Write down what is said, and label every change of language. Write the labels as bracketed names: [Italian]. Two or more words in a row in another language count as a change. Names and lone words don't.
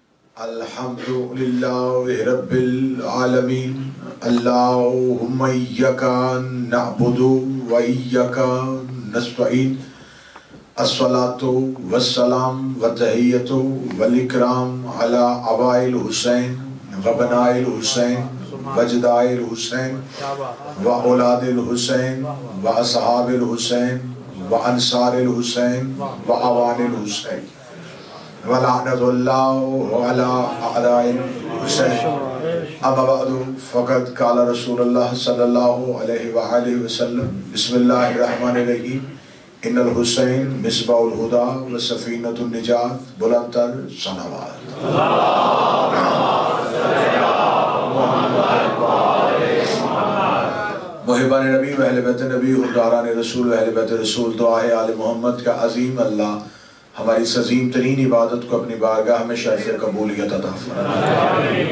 [Arabic] الحمدللہ رب العالمین اللہم ایاک نعبد و ایاک نستعین الصلاۃ والسلام والتحیۃ والاکرام علی آباء الحسین و بناء الحسین و جداء الحسین و اولاد الحسین و اصحاب الحسین و انصار الحسین و اعوان الحسین وَلَعْنَةُ اللَّهُ عَلَىٰ أَعْدَاءِ الْحُسَيْنِ اما بعد فقد قال رسول اللہ صلی اللہ علیہ وآلہ وسلم بسم اللہ الرحمن الرحیم ان الحسین مصباح الہدی و سفینۃ النجات [Urdu] بلند تر صلوات محبان نبی و اہل بیت نبی و داران رسول و اہل بیت رسول دعا ہے آل محمد کا عظیم اللہ ہماری اس عظیم ترین عبادت کو اپنی بارگاہ میں شرف قبولیت عطا فرمائے۔